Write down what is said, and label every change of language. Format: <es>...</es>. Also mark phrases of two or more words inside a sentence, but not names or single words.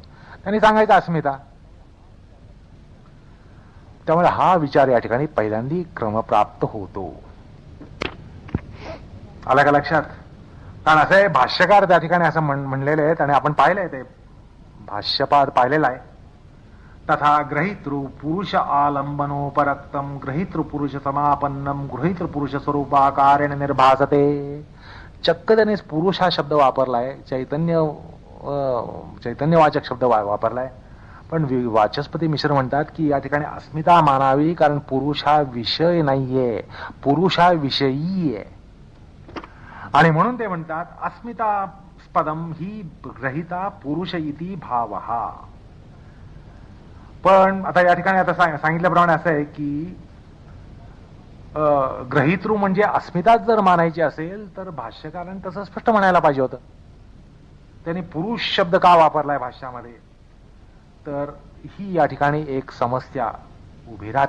<mr>त्यांनी सांगायचं अस्मिता. त्यामुळे हा विचार या ठिकाणी पहिल्यांदा क्रमप्राप्त होतो. आला का लक्षात? कारण असं आहे भाष्यकार त्या ठिकाणी असं म्हणलेले आहेत आणि आपण पाहिलंय ते भाष्यपाद पाहिलेला आहे.</mr> <sa>तथा ग्रहितृ पुरुष आलंबनोपरक्तम ग्रहितृ पुरुष समापन्नम गृहीतृ पुरुष स्वरूपाकारेण निर्भासते.</sa> <mr>चक्क त्याने पुरुष हा शब्द वापरलाय, चैतन्यवाचक शब्द वापरलाय. पण वाचस्पती मिश्र म्हणतात की या ठिकाणी अस्मिता मानावी, कारण पुरुष हा विषय नाहीये, पुरुष हा विषयी आहे. आणि म्हणून ते म्हणतात</mr> <sa>अस्मिता स्पदम ही ग्रहिता पुरुष इति भावहा.</sa> <mr>पण आता या ठिकाणी आता सांगितल्याप्रमाणे असं आहे की ग्रहितृ म्हणजे अस्मिताच जर मानायची असेल तर भाष्यकाराने तसं स्पष्ट म्हणायला पाहिजे होतं. त्यांनी पुरुष शब्द का वापरलाय भाष्यामध्ये? तर ही या ठिकाणी एक समस्या उभी राहते.</mr>